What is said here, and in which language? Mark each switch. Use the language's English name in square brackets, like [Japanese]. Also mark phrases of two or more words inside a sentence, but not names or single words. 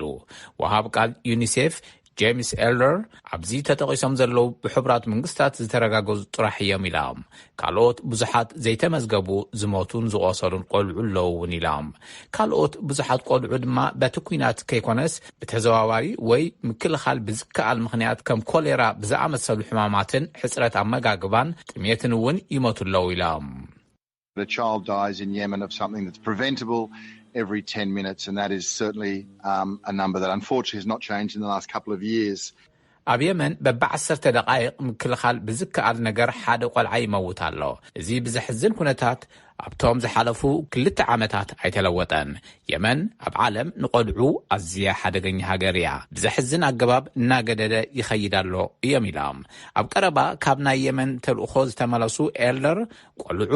[Tigrinya] ወሃብ ቃል ዩኒሴፍ ጄምስ ኤልደር ኣብዚ ተጠቂሶም ዘለው ብሕቡራት መንግስታት ዝተረጋገዙ ጥራሕ እዮም ኢሎም። ካልኦት ብዙሓት ዘይተመዝገቡ ዝሞቱን ዝቆሰሉን ቆልዑ ኣለዉ እውን ኢሎም። ካልኦት ብዙሓት ቆልዑ ድማ በቲ ኩናት ከይኮነስ ብተዘዋዋሪ ወይ ምክልኻል ብዝከኣል ምኽንያት ከም ኮሌራ ብዝኣመሰሉ ሕማማትን ሕፅረት ኣመጋግባን ጥሜትን እውን ይሞቱ ኣለዉ ኢሎም። [English] A child dies in Yemen of something that's preventable every 10 minutes, and that is certainly a number that unfortunately has not changed in the last couple of years. [Tigrinya] ኣብ የመን በብ10 ደቃይቕ ምክልኻል ብዝከኣል ነገር ሓደ ቆልዓ ይመውት ኣሎ። እዚ ብዘሕዝን ኩነታት ኣብቶም ዝሓለፉ 2 ዓመታት ኣይተለወጠን። የመን ኣብ ዓለም ንቆልዑ ኣዝያ ሓደገኛ ሃገር እያ። ብዘሕዝን ኣገባብ እናገደደ ይኸይድ ኣሎ እዮም ኢሎም። ኣብ ቀረባ ካብ ናይ የመን ተልእኾ ዝተመለሱ ኤልደር ቆልዑ